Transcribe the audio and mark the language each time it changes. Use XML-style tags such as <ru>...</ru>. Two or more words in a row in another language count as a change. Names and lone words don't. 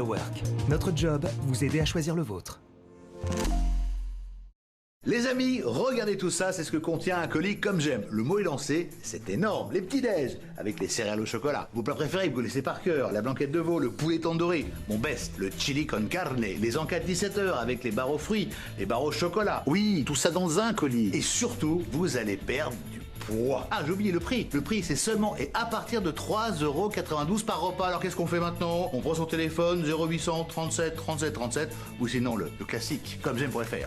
<fr>Hello Work, notre job, vous aider à choisir le vôtre. Les amis, regardez tout ça, c'est ce que contient un colis comme j'aime. Le mot est lancé, c'est énorme. Les petits déj, avec les céréales au chocolat. Vos plats préférés, vous connaissez par cœur. La blanquette de veau, le poulet tandoori. Mon best, le chili con carne. Les encas de 17h avec les barres aux fruits, les barres au chocolat. Oui, tout ça dans un colis. Et surtout, vous allez perdre du poids. Ah, j'ai oublié le prix. Le prix, c'est seulement et à partir de 3,92 € par repas. Alors qu'est-ce qu'on fait maintenant? On prend son téléphone, 0800 37 37 37, ou sinon le classique, comme j'aime.fr.</fr>